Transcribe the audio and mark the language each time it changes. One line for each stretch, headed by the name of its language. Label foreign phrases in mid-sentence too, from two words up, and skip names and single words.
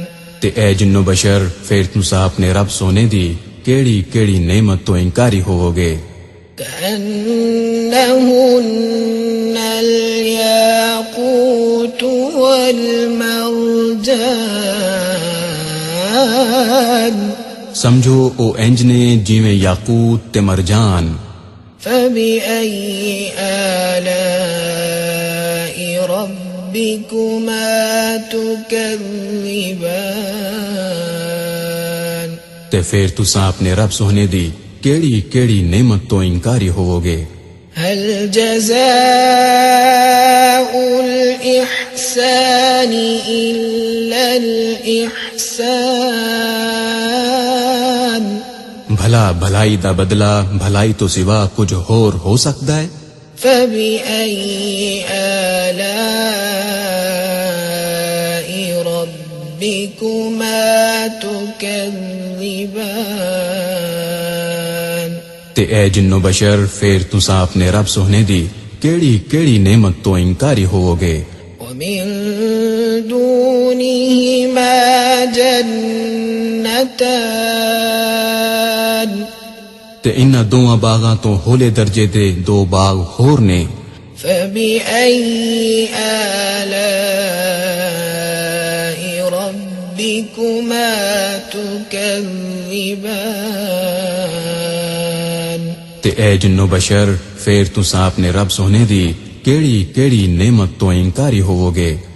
Punjabi: تے اے جنو بشر پھر تساں اپنے رب سونے دی کیڑی کیڑی نعمت تو انکاری ہوو گے
Arabic: كأنهن الياقوت والمرجان
Punjabi: سمجھو او انج نے جیویں یاقوت تے مرجان
Arabic: فبأي آلاء ربكما تكذبان
Punjabi: تے پھر تساں اپنے رب سونے دی کیڑی کیڑی نعمت تو انکاری ہوو گے
Arabic: هل جزاء الإحسان إلا الإحسان
Punjabi: بھلا بھلائی دا بدلہ بھلائی تو سوا کچھ ہور ہو سکتا ہے
Arabic: فبأي آلاء ربكما تكذبان
Punjabi: تے اے جنو بشر پھر تساں اپنے رب سونے دی کیڑی کیڑی نعمت تو انکاری ہوو گے
Arabic: ومن دونهما جنتان
Punjabi: تے انہاں دوواں باغاں تو ہولے درجے دے دو باغ ہور نے
Arabic: فبأي آلاء ربكما تكذبان
Punjabi: تے اے جنو بشر پھر تساں اپنے رب سونے دی کیڑی کیڑی نعمت تو انکاری ہوو گے